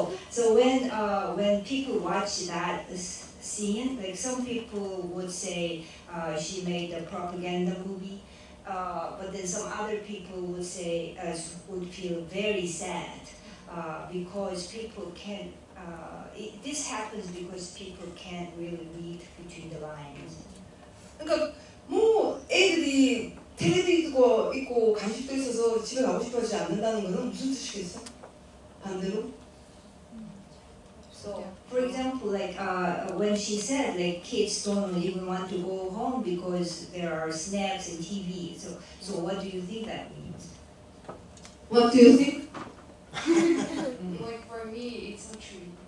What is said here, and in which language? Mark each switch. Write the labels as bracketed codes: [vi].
[en] So when people watch that scene, like some people would say she made a propaganda movie. But then some other people would say, would feel very sad because people can't, this happens because people can't really read between the lines. [ko] 그러니까 뭐 애들이 텔레비도 있고 간식도 있어서 집에 가고 싶어하지 않는다는 것은 무슨 뜻이겠어? 반대로? [en] So, for example, like when she said, like kids don't even want to go home because there are snacks and TV. So what do you think that means? What do you think? Like for me, it's not true.